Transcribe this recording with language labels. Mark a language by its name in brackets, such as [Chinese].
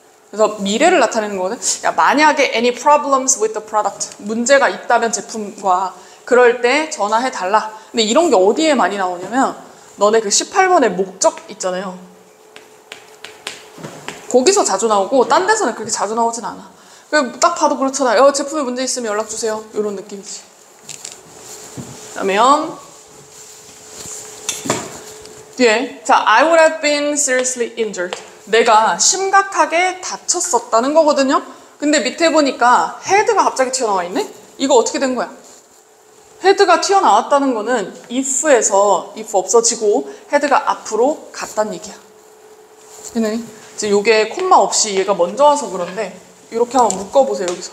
[Korean] 그래서 미래를 나타내는 거거든. 야, 만약에 [English] any problems with the product [Korean] 문제가 있다면 제품과 그럴 때 전화해 달라. 근데 이런 게 어디에 많이 나오냐면 너네 그 18번의 목적 있잖아요. 거기서 자주 나오고 딴 데서는 그렇게 자주 나오진 않아. 딱 봐도 그렇잖아요. 제품에 문제 있으면 연락 주세요. 이런 느낌이지. [English] 그러면 뒤에 자, I would have been seriously injured. [Korean] 내가 심각하게 다쳤었다는 거거든요. 근데 밑에 보니까 head가 갑자기 튀어나와 있네? 이거 어떻게 된 거야? 헤드가 튀어나왔다는 거는 if에서 if 없어지고 헤드가 앞으로 갔다는 얘기야. 얘네 지금 요게 콤마 없이 얘가 먼저 와서 그런데 이렇게 한번 묶어보세요.